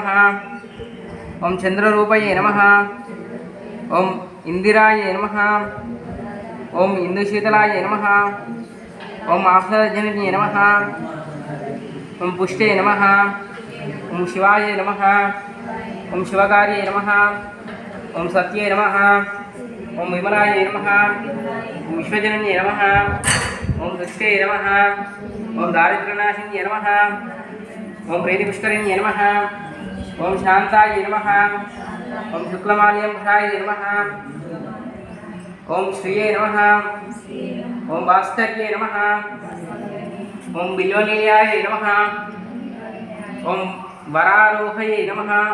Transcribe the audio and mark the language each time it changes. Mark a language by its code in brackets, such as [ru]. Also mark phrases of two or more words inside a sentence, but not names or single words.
[sa] ओम चंद्ररूपाय नमः। ओम इंदिराय नमः। ओम इंदुशीतलाय नमः। ओम आफलजनन्ये नमः। ओम पुष्टे नमः। ओम शिवाय नमः। ओम शिवकार्ये नमः। ओम सत्ये नमः। ఓం విమలాయ నమః ఓం విశ్వజనన్యే నమః ఓం దృష్టే నమః ఓం దారిద్ర్యనాశిన్యే నమః ఓం ప్రీతిపుష్కరిణ్యే నమః ఓం శాంతాయ నమః ఓం శుక్లమాల్యంభాయ నమః ఓం శ్రీయే నమః ఓం భాస్కర్యే నమః ఓం బిల్వనిలయాయ నమః ఓం వరారోహయే నమః